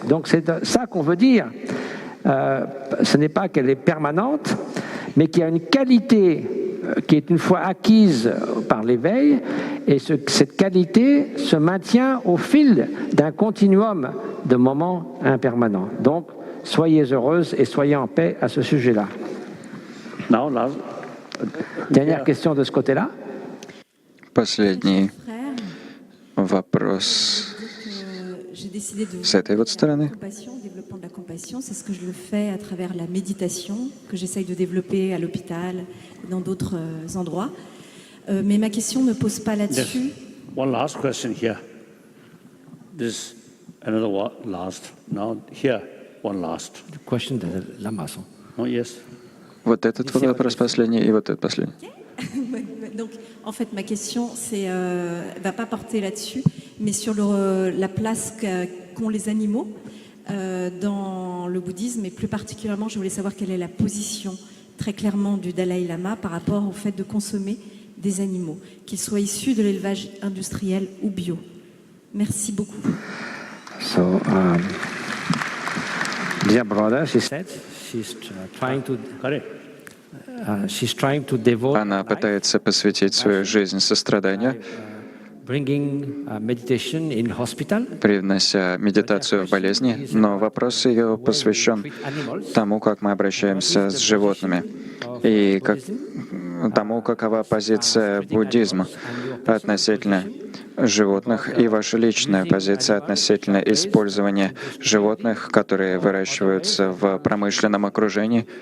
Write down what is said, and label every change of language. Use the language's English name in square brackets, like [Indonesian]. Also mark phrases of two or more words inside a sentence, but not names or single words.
[French] Donc c'est ça qu'on veut dire. Ce n'est pas qu'elle est permanente, mais qu'il y a une qualité qui est une fois acquise par l'éveil, et cette qualité se maintient au fil d'un continuum de moments impermanents. Donc, soyez heureuses et soyez en paix à ce sujet-là. Dernière question de ce côté-là. [Russian] Последний вопрос с этой вот стороны. [French] Développement de la compassion, c'est ce que je le fais à travers la méditation que j'essaye de développer à l'hôpital, dans d'autres endroits. Mais ma question ne pose pas là-dessus. [English] One last question here. This another one last. Now here one last. The question de Lamaçon. Oh yes. [Russian] Вот этот вопрос последний и вот этот последний. [French] Donc, en fait, ma question ne va pas porter là-dessus, mais sur la place qu'ont les animaux dans le bouddhisme, et plus particulièrement, je voulais savoir quelle est la position très clairement du Dalai Lama par rapport au fait de consommer des animaux, qu'ils soient issus de l'élevage industriel ou bio. Merci beaucoup. [English] So, dear brother, she said she's trying to. Correct. She's trying to devote [Russian] Она пытается посвятить свою жизнь состраданию, [English] bringing meditation in hospital. [Russian] привнося медитацию в болезни, но вопрос ее посвящен тому, как мы обращаемся с животными, и тому, какова позиция буддизма относительно животных и ваша личная позиция относительно использования животных, которые выращиваются в промышленном окружении,